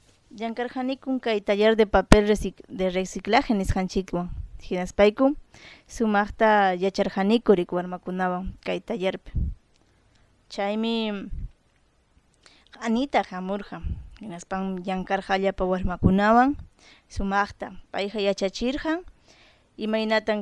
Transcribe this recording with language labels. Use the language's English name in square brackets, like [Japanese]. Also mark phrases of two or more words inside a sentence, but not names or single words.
[Quechua] Llankarqanikun kay [Spanish] taller de papel de reciclaje [Quechua] nisqanchikwan hinaspayku sumaqta yacharqaniku rik warmakunawan kay tallerpi chaymi Anita hamurqa hinaspan llankarqa llapa warmakunawan sumaqta payqa yachachirqan imaynatan